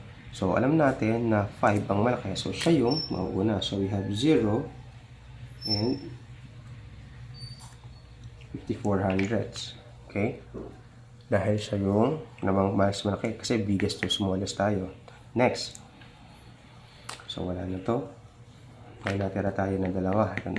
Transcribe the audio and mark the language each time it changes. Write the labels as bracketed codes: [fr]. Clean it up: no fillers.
[tl] So, alam natin na 5 ang malaki. So, siya yung mauuna. [en] So, we have 0 and 54 hundredths. Okay? [tl] Dahil siya yung namang mas malaki. Kasi biggest to smallest tayo. Next. So, wala na to. May natira tayo ng dalawa.